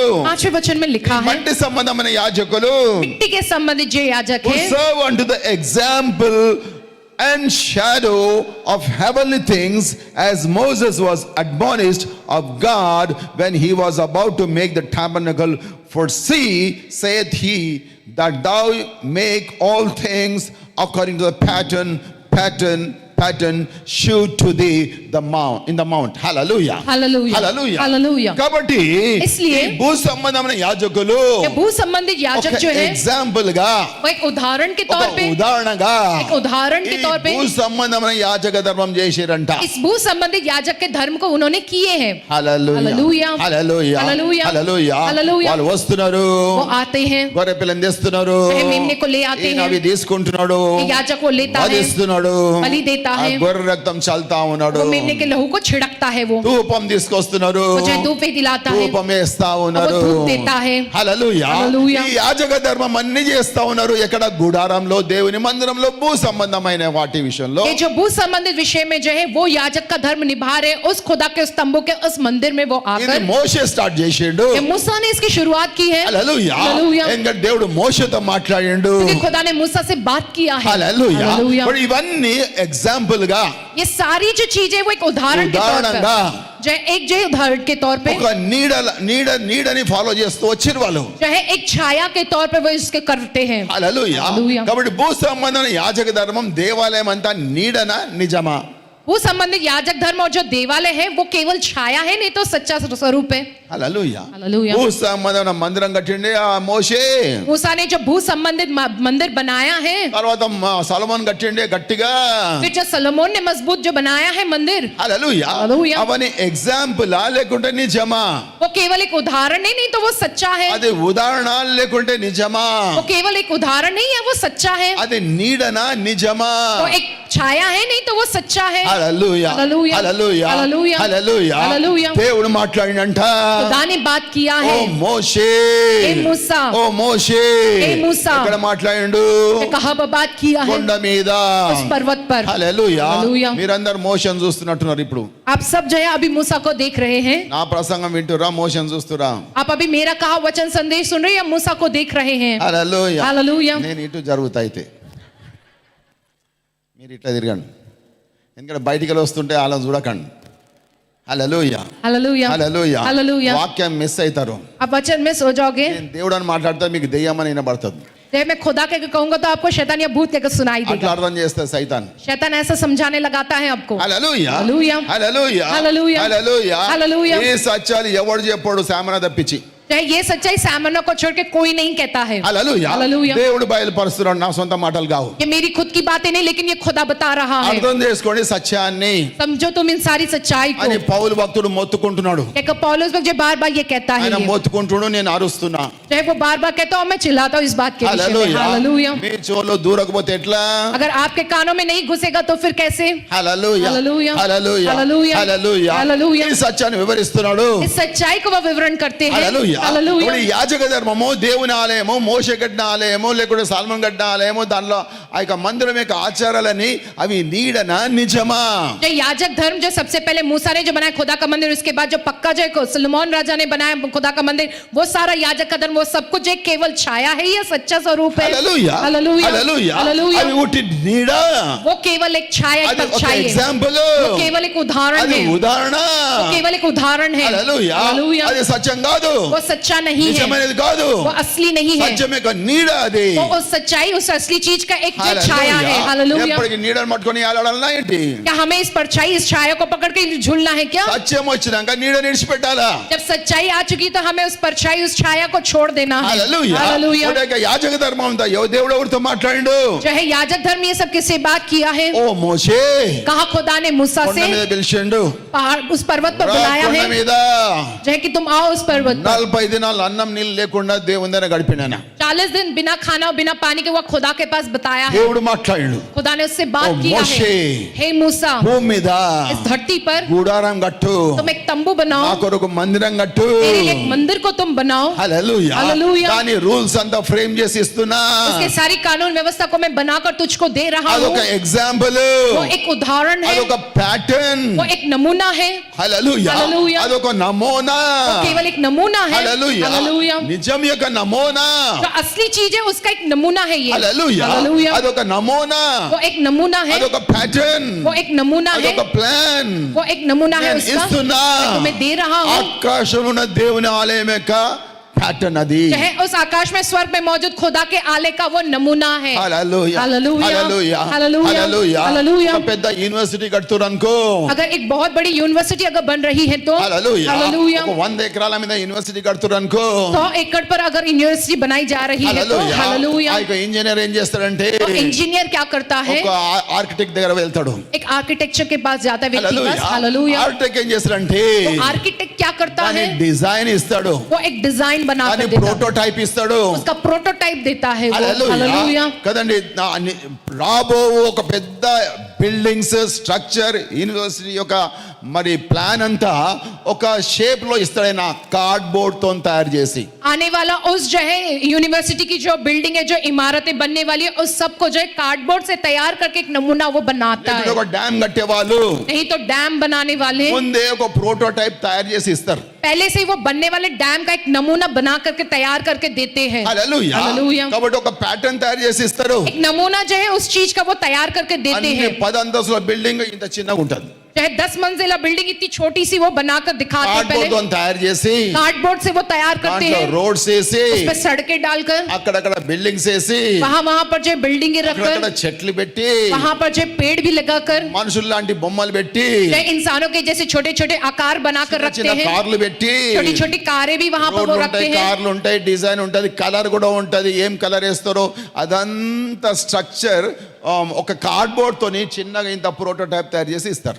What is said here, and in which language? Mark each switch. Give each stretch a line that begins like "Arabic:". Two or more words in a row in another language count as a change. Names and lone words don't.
Hindi: 5वें वचन में लिखा है,
Telugu: మట్టి సంబంధమైన యాజకులు
Hindi: मिट्टी के संबंधित जो याजक
English: who
Hindi: है,
English: serve unto the example and shadow of heavenly things, as Moses was admonished of God when he was about to make the tabernacle. For see, saith he, that thou make all things according to the pattern shoot to thee the mount in the mount. Hallelujah.
Hindi: हालेलूया.
English: Hallelujah.
Hindi: हालेलूया.
Telugu: కాబట్టి
Hindi: इसलिए
Telugu: ఈ భూ సంబంధమైన యాజకులు
Hindi: ये भू संबंधित याजक
Telugu: ఒక
Hindi: जो है
Telugu: ఎగ్జాంపుల్ గా,
Hindi: वो एक उदाहरण के
Telugu: ఒక
Hindi: तौर पे,
Telugu: ఉదాహరణగా
Hindi: एक उदाहरण के
Telugu: ఈ
Hindi: तौर पे
Telugu: భూ సంబంధమైన యాజక ధర్మం చేసిరంట.
Hindi: इस भू संबंधित याजक के धर्म को उन्होंने किए हैं.
Telugu: హల్లెలూయా. హల్లెలూయా. హల్లెలూయా. హల్లెలూయా. హల్లెలూయా. హల్లెలూయా. వాళ్ళు వస్తున్నారు,
Hindi: वो आते हैं,
Telugu: గొర్రె పిల్లని తెస్తున్నారు,
Hindi: वह मेमने को ले आते
Telugu: ఈయన
Hindi: हैं,
Telugu: అవి తీసుకుంటున్నాడు,
Hindi: ये याजक को लेता है,
Telugu: వధిస్తున్నాడు,
Hindi: बलि देता
Telugu: ఆ
Hindi: है,
Telugu: గొర్రె రక్తం చల్తా ఉన్నాడు,
Hindi: वो मेमने के लहू को छिड़कता है, वो
Telugu: ధూపం తీసుకొస్తున్నారు,
Hindi: मुझे धूप भी दिलाता है,
Telugu: ధూపం వేస్తా
Hindi: वो
Telugu: ఉన్నారు.
Hindi: धूप देता है.
Telugu: హల్లెలూయా. హల్లెలూయా. ఈ యాజక ధర్మం అన్ని చేస్తా ఉన్నారు. ఎక్కడ? గుడారంలో, దేవుని మందిరంలో, భూ సంబంధమైన వాటి విషయంలో.
Hindi: ये जो भू संबंधित विषय में जो है वो याजक का धर्म निभा रहे, उस खुदा के स्तंभों के उस मंदिर में वो
Telugu: ఇది
Hindi: आकर,
Telugu: మోషే స్టార్ట్ చేసిండు.
Hindi: ये मूसा ने इसकी शुरुआत की है.
Telugu: హల్లెలూయా. హల్లెలూయా. ఎందుకంటే దేవుడు మోషేతో మాట్లాడిండు.
Hindi: क्योंकि खुदा ने मूसा से बात किया है.
Telugu: హల్లెలూయా.
Hindi: हालेलूया.
Telugu: మరి ఇవన్నీ ఎగ్జాంపుల్ గా,
Hindi: ये सारी जो चीजें वो एक उदाहरण के तौर
Telugu: ఉదాహరణగా
Hindi: पर, जो है एक जो उदाहरण के तौर पे,
Telugu: ఒక నీడని ఫాలో చేస్తూ వచ్చిరు వాళ్ళు.
Hindi: जो है एक छाया के तौर पे वो इसके करते हैं.
Telugu: హల్లెలూయా. హల్లెలూయా. కాబట్టి భూ సంబంధమైన యాజక ధర్మం, దేవాలయం అంతా నీడనా నిజమా?
Hindi: वो संबंधित याजक धर्म और जो देवालय है वो केवल छाया है, नहीं तो सच्चा स्वरूप है.
Telugu: హల్లెలూయా.
Hindi: हालेलूया.
Telugu: భూ సంబంధమైన మందిరం కట్టిండే ఆ మోషే.
Hindi: मूसा ने जो भू संबंधित मंदिर बनाया है,
Telugu: తర్వాత సొలొమోన్ కట్టిండే గట్టిగా.
Hindi: फिर जो सलोमोन ने मजबूत जो बनाया है मंदिर,
Telugu: హల్లెలూయా. హల్లెలూయా. అవన్నీ ఎగ్జాంపుల్ లేకుంటే నిజమా?
Hindi: वो केवल एक उदाहरण नहीं तो वो सच्चा है.
Telugu: అది ఉదాహరణ లేకుంటే నిజమా?
Hindi: वो केवल एक उदाहरण नहीं है, वो सच्चा है.
Telugu: అది నీడనా నిజమా?
Hindi: वो एक छाया है, नहीं तो वो सच्चा है.
Telugu: హల్లెలూయా హల్లెలూయా. హల్లెలూయా హల్లెలూయా. హల్లెలూయా హల్లెలూయా. దేవుడు మాట్లాడినంట
Hindi: खुदा ने बात किया
Telugu: ఓ
Hindi: है
Telugu: మోషే
Hindi: ए मूसा
Telugu: ఓ మోషే
Hindi: ఏ మూసా.
Telugu: ఎక్కడ మాట్లాడిండు
Hindi: कहाँ पर बात किया है
Telugu: కొండ మీద
Hindi: उस पर्वत पर
Telugu: హల్లెలూయా హల్లెలూయా. మీరందరూ మోషన్ చూస్తున్నట్టున్నారు ఇప్పుడు
Hindi: आप सब जो है अभी मूसा को देख रहे हैं
Telugu: నా ప్రసంగం వింటురా మోషన్ చూస్తురా
Hindi: आप अभी मेरा कहा वचन संदेश सुन रहे हैं या मूसा को देख रहे हैं
Telugu: హల్లెలూయా
Hindi: हालेलुया
Telugu: నేను ఇటు జరుగుతా అయితే మీరు ఇట్లా తిరగండి ఎందుకంటే బయటికి వెళ్ళి వస్తుంటే అలా చూడకండి హల్లెలూయా
Hindi: हालेलुया
Telugu: హల్లెలూయా
Hindi: हालेलुया
Telugu: వాక్యం మిస్ అవుతారు
Hindi: आप वचन में सो जाओगे
Telugu: నేను దేవుడు అని మాట్లాడితే మీకు దెయ్యమని వినబడుతుంది
Hindi: जब मैं खुदा के कहूंगा तो आपको शैतान या भूत कहकर सुनाई
Telugu: అట్లా
Hindi: देगा
Telugu: అర్థం చేస్తే సైతాన్
Hindi: शैतान ऐसा समझाने लगाता है आपको
Telugu: హల్లెలూయా హల్లెలూయా. హల్లెలూయా హల్లెలూయా. హల్లెలూయా హల్లెలూయా. ఈ సత్యాలు ఎవడు చెప్పాడు సామన తప్పించి
Hindi: चाहे ये सच्चाई सामना को छोड़ के कोई नहीं कहता है
Telugu: హల్లెలూయా హల్లెలూయా. దేవుడు బయలుపరుస్తున్నాడు నా సొంత మాటలు కావు
Hindi: ये मेरी खुद की बातें नहीं लेकिन ये खुदा बता रहा है
Telugu: అర్థం చేసుకోండి సత్యాన్ని
Hindi: समझो तुम इन सारी सच्चाई को
Telugu: అని పౌలు భక్తుడు మొత్తుకుంటున్నాడు
Hindi: एक पौलुस जो बार बार ये कहता है
Telugu: ఆయన
Hindi: ये।
Telugu: మొత్తుకుంటున్నాడు నేను అరుస్తున్నా
Hindi: चाहे वो बार बार कहता हूँ मैं चिल्लाता हूँ इस बात के विषय में
Telugu: హల్లెలూయా
Hindi: हालेलुया
Telugu: మీ చెవులో దూరకపోతే ఎట్లా
Hindi: अगर आपके कानों में नहीं घुसेगा तो फिर कैसे
Telugu: హల్లెలూయా హల్లెలూయా. హల్లెలూయా హల్లెలూయా. హల్లెలూయా హల్లెలూయా. ఈ సత్యాన్ని వివరిస్తున్నాడు
Hindi: इस सच्चाई को वो विवरण करते हैं
Telugu: హల్లెలూయా
Hindi: हालेलुया
Telugu: ఇప్పుడు ఈ యాజక ధర్మము దేవుని ఆలయము మోషే కట్టిన ఆలయము లేకుంటే సాల్మన్ కట్టిన ఆలయము దానిలో ఆ యొక్క మందిరం యొక్క ఆచారాలని అవి నీడనా నిజమా
Hindi: जो याजक धर्म जो सबसे पहले मूसा ने जो बनाया खुदा का मंदिर उसके बाद जो पक्का जो सुलेमान राजा ने बनाया खुदा का मंदिर वो सारा याजक का धर्म वो सब कुछ एक केवल छाया है या सच्चा स्वरूप है
Telugu: హల్లెలూయా
Hindi: हालेलुया
Telugu: హల్లెలూయా
Hindi: हालेलुया
Telugu: అవి ఉట్టి నీడ
Hindi: वो केवल एक छाया एक
Telugu: అది ఒక
Hindi: परछाई है
Telugu: ఎగ్జాంపుల్
Hindi: वो केवल एक उदाहरण
Telugu: అది
Hindi: है
Telugu: ఉదాహరణ
Hindi: वो केवल एक उदाहरण है
Telugu: హల్లెలూయా
Hindi: हालेलुया
Telugu: అది సత్యం కాదు
Hindi: वो सच्चा नहीं है
Telugu: నిజమైనది కాదు
Hindi: वो असली नहीं है
Telugu: సత్యం యొక్క నీడ అది
Hindi: वो उस सच्चाई उस असली चीज का एक जो
Telugu: హల్లెలూయా.
Hindi: छाया है हालेलुया
Telugu: ఎప్పటికీ నీడను పట్టుకొని ఆడాలన్నా ఏంటి
Hindi: क्या हमें इस परछाई इस छाया को पकड़ के झूलना है क्या
Telugu: సత్యం వచ్చినాక నీడ నిడిచిపెట్టాలా
Hindi: जब सच्चाई आ चुकी तो हमें उस परछाई उस छाया को छोड़ देना है
Telugu: హల్లెలూయా
Hindi: हालेलुया
Telugu: ఇప్పుడు యొక్క యాజక ధర్మం ఉందా దేవుడు ఎవరితో మాట్లాడిండు
Hindi: जो है याजक धर्म ये सब किससे बात किया है
Telugu: ఓ మోషే
Hindi: कहा खुदा ने मूसा
Telugu: కొండ
Hindi: से
Telugu: మీద పిలిచిండు
Hindi: पहाड़ उस पर्वत पर
Telugu: రా
Hindi: बुलाया
Telugu: కొండ
Hindi: है
Telugu: మీద
Hindi: जो है कि तुम आओ उस पर्वत पर
Telugu: 40 దినాలు అన్నం నీళ్ళు లేకుండా దేవుని దగ్గర గడిపినాన
Hindi: 40 दिन बिना खाना और बिना पानी के वो खुदा के पास बताया है
Telugu: దేవుడు మాట్లాడిండు
Hindi: खुदा ने उससे बात ओ किया मोशे, है हे मूसा
Telugu: భూమి మీద
Hindi: इस धरती पर
Telugu: గూడారం కట్టు
Hindi: तुम एक तंबू
Telugu: నా
Hindi: बनाओ
Telugu: కొరకు మందిరం కట్టు
Hindi: तेरे लिए एक मंदिर को तुम बनाओ
Telugu: హల్లెలూయా హల్లెలూయా. దాని రూల్స్ అంతా ఫ్రేమ్ చేసి ఇస్తున్నా
Hindi: उसके सारी कानून व्यवस्था को मैं बनाकर तुझको दे रहा हूँ
Telugu: అదొక ఎగ్జాంపుల్
Hindi: वो एक उदाहरण है
Telugu: అదొక ప్యాటర్న్
Hindi: वो एक नमूना है
Telugu: హల్లెలూయా హల్లెలూయా. అదొక నమూనా
Hindi: वो केवल एक नमूना है
Telugu: హల్లెలూయా
Hindi: हालेलुया
Telugu: నిజం యొక్క నమూనా
Hindi: जो असली चीज है उसका एक नमूना है ये
Telugu: హల్లెలూయా
Hindi: हालेलुया
Telugu: అదొక నమూనా
Hindi: वो एक नमूना है
Telugu: అదొక ప్యాటర్న్
Hindi: वो एक नमूना है
Telugu: అదొక ప్లాన్
Hindi: वो एक नमूना है
Telugu: నేను
Hindi: उसका
Telugu: ఇస్తున్నా
Hindi: मैं तुम्हें दे रहा हूँ
Telugu: ఆకాశంలో ఉన్న దేవుని ఆలయం యొక్క ప్యాటర్న్ అది
Hindi: जो है उस आकाश में स्वर्ग में मौजूद खुदा के आले का वो नमूना है
Telugu: హల్లెలూయా
Hindi: हालेलुया
Telugu: హల్లెలూయా
Hindi: हालेलुया
Telugu: హల్లెలూయా
Hindi: हालेलुया
Telugu: ఒక పెద్ద యూనివర్సిటీ కడుతురు అనుకో
Hindi: अगर एक बहुत बड़ी यूनिवर्सिटी अगर बन रही है तो
Telugu: హల్లెలూయా
Hindi: हालेलुया
Telugu: ఒక 100 ఎకరాల మీద యూనివర్సిటీ కడుతురు అనుకో
Hindi: 100 एकड़ पर अगर यूनिवर्सिटी बनाई जा रही है तो
Telugu: హల్లెలూయా
Hindi: हालेलुया
Telugu: ఆ యొక్క ఇంజనీర్ ఏం చేస్తాడంటే
Hindi: तो इंजीनियर क्या करता है
Telugu: ఒక ఆర్కిటెక్ట్ దగ్గర వెళ్తాడు
Hindi: एक आर्किटेक्चर के पास जाता है व्यक्ति
Telugu: హల్లెలూయా
Hindi: पास हालेलुया
Telugu: ఆర్కిటెక్ట్ ఏం చేస్తాడంటే
Hindi: तो आर्किटेक्ट क्या करता
Telugu: దాని
Hindi: है
Telugu: డిజైన్ ఇస్తాడు
Hindi: वो एक डिजाइन बना
Telugu: దాని
Hindi: कर देता है
Telugu: ప్రోటోటైప్ ఇస్తాడు
Hindi: उसका प्रोटोटाइप देता है वो
Telugu: హల్లెలూయా
Hindi: हालेलुया
Telugu: కదండి రాబో ఒక పెద్ద
English: buildings structure university
Telugu: యొక్క మరి ప్లాన్ అంతా ఒక షేప్ లో ఇస్తాడైనా కార్డ్బోర్డ్ తో తయారు చేసి
Hindi: आने वाला उस जो है यूनिवर्सिटी की जो बिल्डिंग है जो इमारतें बनने वाली है उस सब को जो है कार्डबोर्ड से तैयार करके एक नमूना वो बनाता
Telugu: లేకపోతే
Hindi: है
Telugu: ఒక డ్యామ్ కట్టే వాళ్ళు
Hindi: नहीं तो डैम बनाने वाले
Telugu: ముందే ఒక ప్రోటోటైప్ తయారు చేసి ఇస్తారు
Hindi: पहले से ही वो बनने वाले डैम का एक नमूना बना करके तैयार करके देते हैं
Telugu: హల్లెలూయా
Hindi: हालेलुया
Telugu: కాబట్టి ఒక ప్యాటర్న్ తయారు చేసి ఇస్తారు
Hindi: एक नमूना जो है उस चीज का वो तैयार करके देते
Telugu: అన్ని
Hindi: हैं
Telugu: 10 అంతస్తుల బిల్డింగ్ ఇంత చిన్నగా ఉంటుంది
Hindi: चाहे 10 मंजिला बिल्डिंग इतनी छोटी सी वो बनाकर दिखाते हैं
Telugu: కార్డ్బోర్డ్ తో
Hindi: पहले
Telugu: తయారు చేసి
Hindi: कार्डबोर्ड से वो तैयार करते
Telugu: దాంట్లో
Hindi: हैं
Telugu: రోడ్స్ వేసి
Hindi: उस पे सड़कें डालकर
Telugu: అక్కడక్కడ బిల్డింగ్స్ వేసి
Hindi: वहां पर जो बिल्डिंगें
Telugu: అక్కడక్కడ
Hindi: रखकर
Telugu: చెట్లు పెట్టి
Hindi: वहां पर जो पेड़ भी लगाकर
Telugu: మనుషులు లాంటి బొమ్మలు పెట్టి
Hindi: जो इंसानों के जैसे छोटे छोटे आकार बनाकर रखते
Telugu: చిన్న
Hindi: हैं
Telugu: కార్లు పెట్టి
Hindi: छोटी छोटी कारें भी वहां पर वो
Telugu: రోడ్లు
Hindi: रखते
Telugu: ఉంటాయి
Hindi: हैं
Telugu: కార్లు ఉంటాయి డిజైన్ ఉంటది కలర్ కూడా ఉంటది ఏం కలర్ వేస్తారో అదంతా స్ట్రక్చర్ ఒక కార్డ్బోర్డ్ తోని చిన్నగా ఇంత ప్రోటోటైప్ తయారు చేసి ఇస్తారు.